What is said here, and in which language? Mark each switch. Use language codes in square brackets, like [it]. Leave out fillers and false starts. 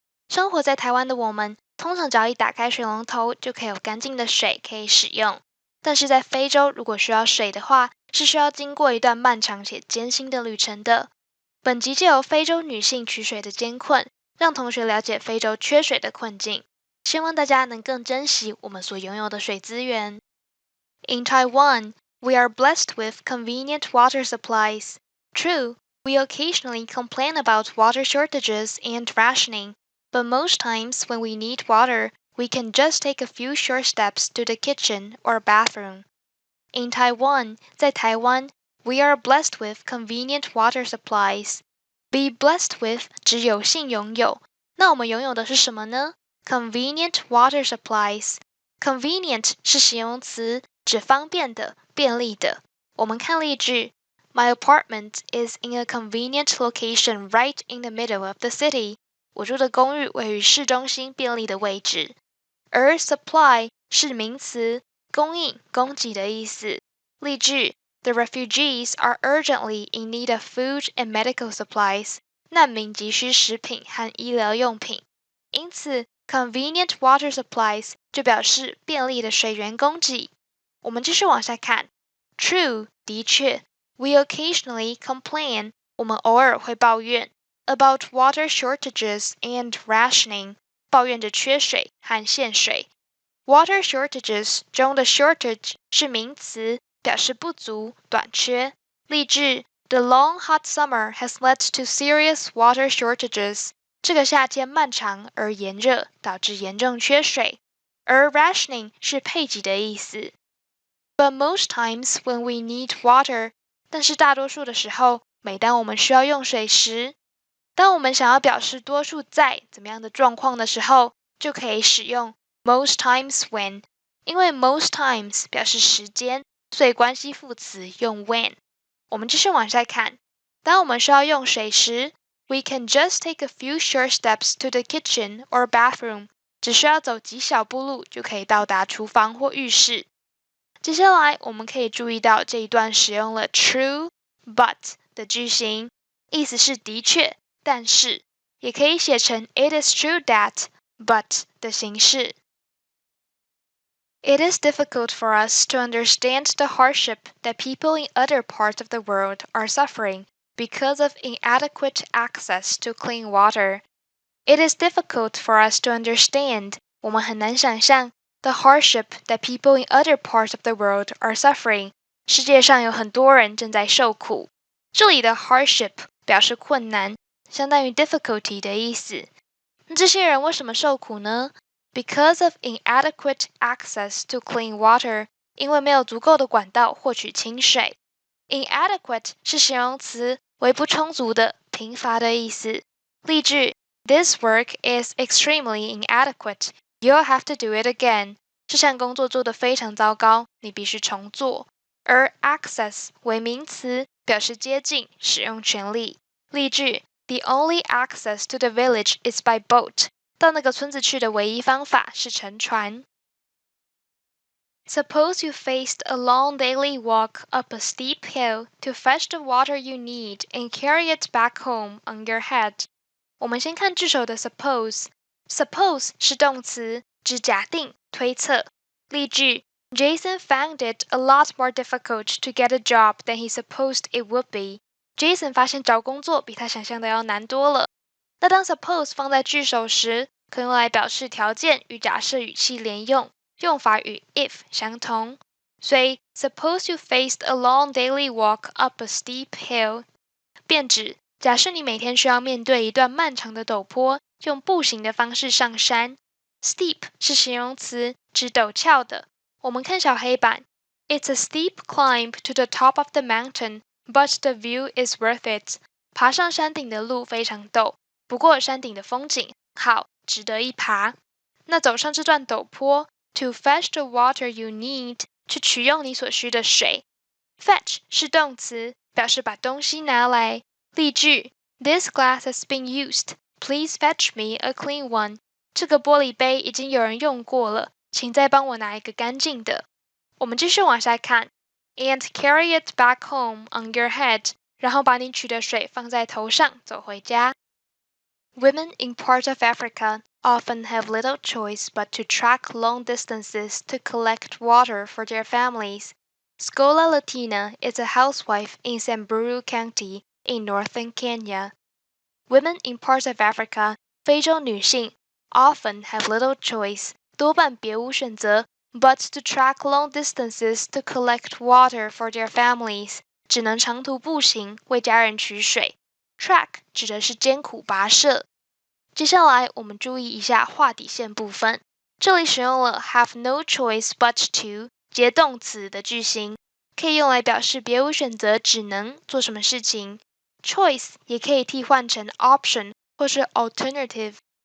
[zh] 生活在台湾的我们，通常只要一打开水龙头就可以有干净的水可以使用，但是在非洲如果需要水的话，是需要经过一段漫长且艰辛的旅程的。本集借由非洲女性取水的艰困，让同学了解非洲缺水的困境，希望大家能更珍惜我们所拥有的水资源。 [en] In Taiwan, we are blessed with convenient water supplies. True, we occasionally complain about water shortages and rationing, but most times when we need water, we can just take a few short steps to the kitchen or bathroom. In Taiwan, [zh] 在台湾 [en] we are blessed with convenient water supplies. Be blessed with [zh] 指有幸拥有，那我们拥有的是什么呢？ [en] Convenient water supplies. [zh] Convenient 是形容词，指方便的、便利的。我们看例句 [en] My apartment is in a convenient location right in the middle of the city. [zh] 我住的公寓位于市中心便利的位置。而 supply 是名词，供应、供给的意思。 [en] 例句 The refugees are urgently in need of food and medical supplies. [zh] 难民急需食品和医疗用品。因此 [en] convenient water supplies [zh] 就表示便利的水源供给。我们继续往下看 True 的确 [en] We occasionally complain [zh] 我们偶尔会抱怨 [en] about water shortages and rationing [zh] 抱怨着缺水和限水。 Water shortages 中的 shortage 是名词，表示不足、短缺。 [en] 例句 The long hot summer has led to serious water shortages. [zh] 这个夏天漫长而炎热，导致严重缺水。而 rationing 是配给的意思。 [en] But most times when we need water, [zh] 但是大多数的时候，每当我们需要用水时，当我们想要表示多数在怎么样的状况的时候，就可以使用 [en] most times when. [zh] 因为 most times 表示时间，所以关系副词用 when。我们继续往下看，当我们需要用水时， [en] We can just take a few short steps to the kitchen or bathroom. [zh] 只需要走几小步路就可以到达厨房或浴室。接下来我们可以注意到这一段使用了 [en] true but [zh] 的句型，意思是的确，但是，也可以写成 [en] It is true that but [zh] 的形式。 [en] It is difficult for us to understand the hardship that people in other parts of the world are suffering because of inadequate access to clean water. It is difficult for us to understand. [zh] 我们很难想象 [en] the hardship that people in other parts of the world are suffering. [zh] 世界上有很多人正在受苦。这里的 hardship 表示困难，相当于 difficulty 的意思。那这些人为什么受苦呢？ [en] Because of inadequate access to clean water. [zh] 因为没有足够的管道获取清水。Inadequate 是形容词，为不充足的、贫乏的意思。 [en] 例句This work is extremely inadequate. You'll have to do it again. [zh] 这项工作做得非常糟糕，你必须重做。而 access 为名词，表示接近、使用权利。 [en] 例句 The only access to the village is by boat. [zh] 到那个村子去的唯一方法是乘船。 [en] Suppose you faced a long daily walk up a steep hill to fetch the water you need and carry it back home on your head. [zh] 我们先看句首的 suppose。suppose 是动词，指假定、推测。 [en] 例句 Jason found it a lot more difficult to get a job than he supposed it would be. [zh] Jason 发现找工作比他想象的要难多了。那当 suppose 放在句首时，可用来表示条件与假设语气连用，用法与 if 相同。所以 [en] suppose you faced a long daily walk up a steep hill [zh] 便指假设你每天需要面对一段漫长的陡坡，用步行的方式上山。 Steep 是形容词，指陡峭的。我们看小黑板 [en] It's a steep climb to the top of the mountain, but the view is worth it. [zh] 爬上山顶的路非常陡，不过山顶的风景好，值得一爬。那走上这段陡坡 [en] To fetch the water you need [zh] 去取用你所需的水。 Fetch 是动词，表示把东西拿来。 [en] 例句 This glass has been used. Please fetch me a clean one. [zh] 这个玻璃杯已经有人用过了，请再帮我拿一个干净的。我们继续往下看 ， [en] and carry it back home on your head， [zh] 然后把你取的水放在头上，走回家。 [en] Women in parts of Africa often have little choice but to trek long distances to collect water for their families. Scola Latina is a housewife in Samburu County in northern Kenya. Women in parts of Africa, [zh] 非洲女性 [en] often have little choice, [zh] 多半别无选择 [en] but to trek long distances to collect water for their families, [zh] 只能长途步行为家人取水。 Trek 指的是艰苦跋涉。接下来我们注意一下画底线部分，这里使用了 [en] have no choice but to [zh] 接动词的句型，可以用来表示别无选择，只能做什么事情。 Choice 也可以替换成 option 或是 alternative。